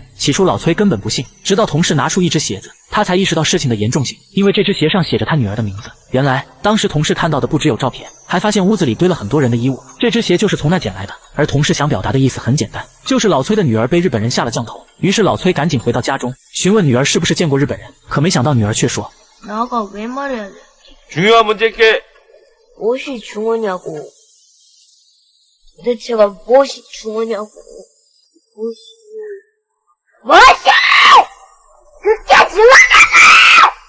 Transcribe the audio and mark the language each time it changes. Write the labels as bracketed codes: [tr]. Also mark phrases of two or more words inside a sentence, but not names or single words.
[zh] 起初老崔根本不信，直到同事拿出一只鞋子，他才意识到事情的严重性，因为这只鞋上写着他女儿的名字。原来当时同事看到的不只有照片，还发现屋子里堆了很多人的衣物，这只鞋就是从那捡来的。而同事想表达的意思很简单，就是老崔的女儿被日本人下了降头。于是老崔赶紧回到家中，询问女儿是不是见过日本人。可没想到女儿却说 [ko] 나가 왜 말해야 돼? 중요한 문제께 무엇이 중요냐고. 도대체가 무엇이 중요냐고. 무엇이! 그게 중요하냐고!